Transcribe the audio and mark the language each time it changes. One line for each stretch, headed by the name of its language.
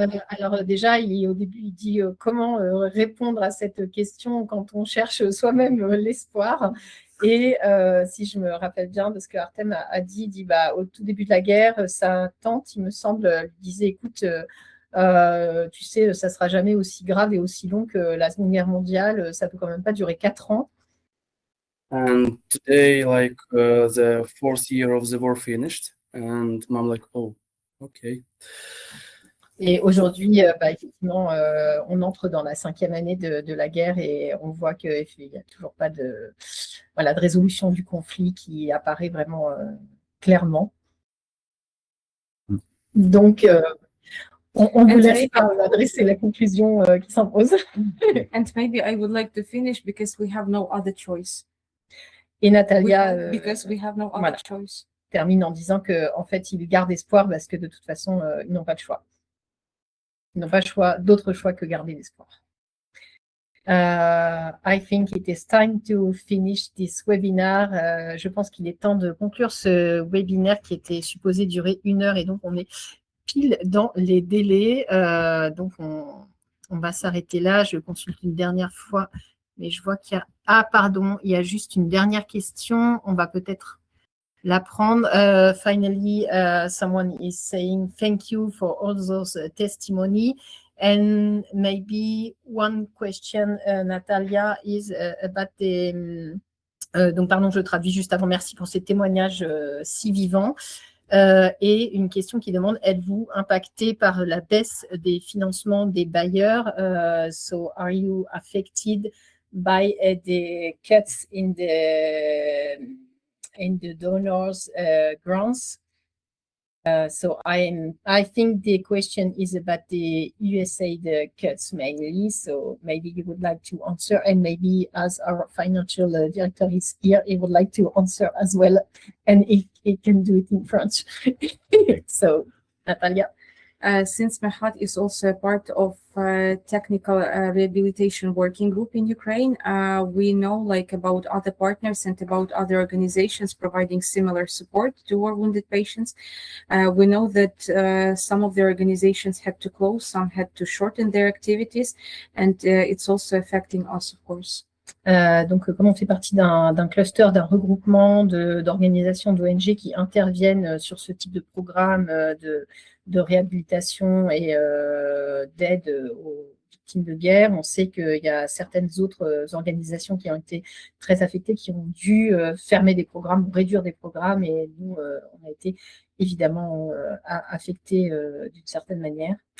French: Alors déjà, au début, il dit comment répondre à cette question quand on cherche soi-même l'espoir. Et si je me rappelle bien de ce que Artem a dit, il dit bah, au tout début de la guerre, sa tante, il me semble, lui disait écoute, tu sais, ça sera jamais aussi grave et aussi long que la Seconde Guerre mondiale, ça peut quand même pas durer 4 ans.
English: and today, like the 4th year of the war finished, and mom like, oh, okay.
French: Et aujourd'hui, bah, effectivement, on entre dans la 5e année de la guerre et on voit qu'il n'y a toujours pas de résolution du conflit qui apparaît vraiment clairement. Donc, on vous laisse adresser la conclusion qui s'impose.
English: And maybe I would like to finish because we have no other choice.
French: Et Natalia
English: Because we have no other
French: voilà,
English: choice.
French: termine en disant qu'en fait, ils gardent espoir parce que de toute façon, ils n'ont pas de choix. Ils n'ont pas d'autre choix que garder l'espoir.
English: I think it is time to finish this webinar.
French: Je pense qu'il est temps de conclure ce webinaire qui était supposé durer 1 heure et donc on est pile dans les délais. Donc on va s'arrêter là. Je consulte une dernière fois, mais je vois qu'il y a... Ah pardon, il y a juste une dernière question. On va peut-être la prendre.
English: Finally, someone is saying thank you for all those testimony. And maybe one question, Natalia, is about the...
French: donc, pardon, je traduis juste avant. Merci pour ces témoignages si vivants. Et une question qui demande, êtes-vous impacté par la baisse des financements des bailleurs?
English: So, are you affected by the cuts in the donors' grants? So I think the question is about the USAID cuts mainly. So maybe you would like to answer, and maybe as our financial director is here, he would like to answer as well, and he can do it in French. So Natalia. Since Mehat is also a part of technical rehabilitation working group in Ukraine, we know like about other partners and about other organizations providing similar support to war wounded patients. We know that some of the organizations had to close, some had to shorten their activities, and it's also affecting us, of course.
French: Donc, comme on fait partie d'un cluster, d'un regroupement d'organisations, d'ONG qui interviennent sur ce type de programme de réhabilitation et d'aide aux victimes de guerre, on sait qu'il y a certaines autres organisations qui ont été très affectées, qui ont dû fermer des programmes ou réduire des programmes, et nous, on a été évidemment affectés d'une certaine manière.